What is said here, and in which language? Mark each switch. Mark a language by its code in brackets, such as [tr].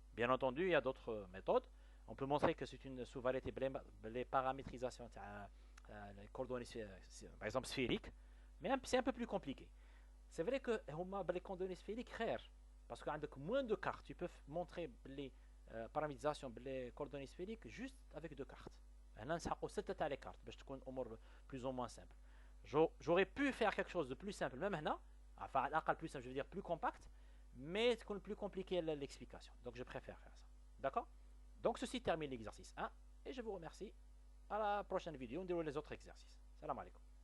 [fr] Bien entendu, il y a d'autres méthodes. On peut montrer que c'est une sous-variété, les paramétrisations, les coordonnées, par exemple, sphériques. Mais c'est un peu plus compliqué. C'est vrai que les coordonnées sphériques, parce qu'avec moins de cartes, tu peux montrer les paramétrisations, les coordonnées sphériques juste avec 2 cartes. [ar] هنا نسحقوا 6 تاع لي كارت باش تكون الامور [fr] بلوز او موان سامبل. j'aurais pu faire quelque chose de plus simple même [ar] هنا [fr] enfin [ar] على الاقل [fr] plus simple je veux dire plus compact mais [ar] تكون [fr] plus compliqué l'explication. Donc je préfère faire ça. D'accord? Donc ceci termine l'exercice 1 et je vous remercie. À la prochaine vidéo on déroule les autres exercices. Salam alaikum.